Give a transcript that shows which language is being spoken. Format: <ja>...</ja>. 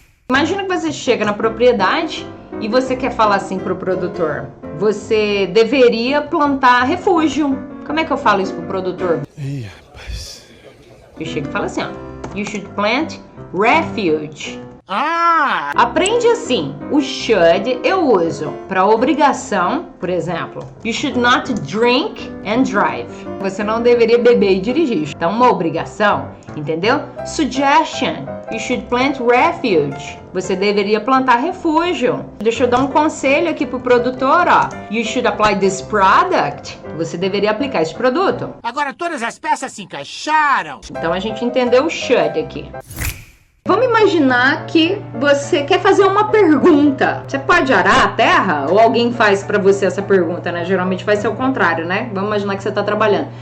<pt>Imagina que você chega na propriedade e você quer falar assim pro produtor: você deveria plantar refúgio. Como é que eu falo isso pro produtor? Ih, rapaz. Eu chego e falo assim, ó:</pt> <en>you should plant refuge.</en> <pt>Ah! Aprende assim. O should eu uso para obrigação, por exemplo.</pt> <en>You should not drink and drive.</en> <pt>Você não deveria beber e dirigir. Então, uma obrigação, entendeu?</pt> <en>Suggestion. You should plant refuge.</en> <pt>Você deveria plantar refúgio. Deixa eu dar um conselho aqui pro produtor, ó.</pt> <en>You should apply this product.</en> <pt>Você deveria aplicar esse produto. Agora todas as peças se encaixaram. Então, a gente entendeu o should aqui. Vamos imaginar que você quer fazer uma pergunta. Você pode arar a terra? Ou alguém faz pra você essa pergunta, né? Geralmente vai ser o contrário, né? Vamos imaginar que você tá trabalhando.</pt>